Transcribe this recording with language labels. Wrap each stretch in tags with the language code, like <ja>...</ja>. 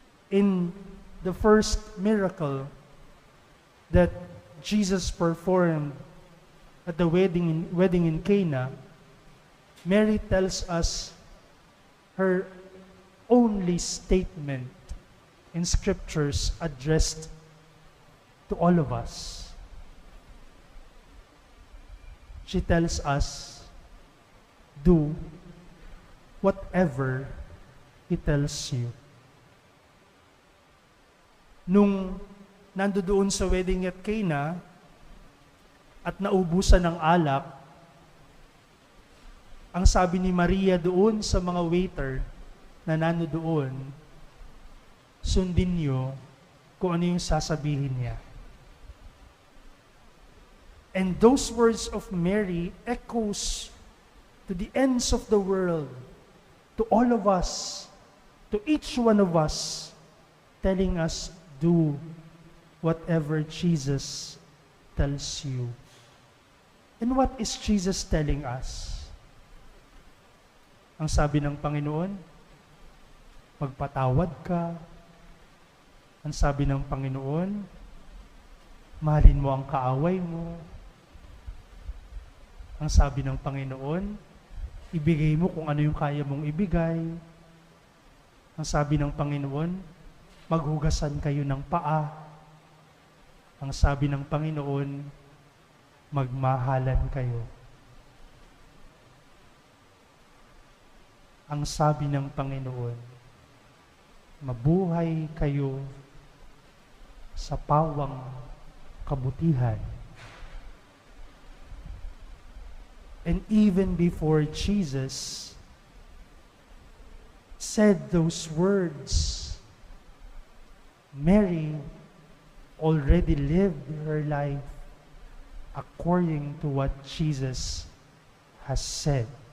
<en>In the first miracle that Jesus performed at the wedding in Cana, Mary tells us her only statement in scriptures addressed to all of us. She tells us, do whatever He tells you.</en> <tl>Nung nandoon sa wedding at Cana at naubusan ng alak, ang sabi ni Maria doon sa mga waiter na nandoon, sundin niyo kung ano yung sasabihin niya.</tl> <en>And those words of Mary echoes to the ends of the world, to all of us, to each one of us, telling us, do whatever Jesus tells you. And what is Jesus telling us?</en> <tl>Ang sabi ng Panginoon, magpatawad ka. Ang sabi ng Panginoon, mahalin mo ang kaaway mo. Ang sabi ng Panginoon, ibigay mo kung ano yung kaya mong ibigay. Ang sabi ng Panginoon, maghugasan kayo ng paa. Ang sabi ng Panginoon, magmahalan kayo. Ang sabi ng Panginoon, mabuhay kayo sa pawang kabutihan.</tl> <en>And even before Jesus said those words, Mary already lived her life according to what Jesus has said.</en>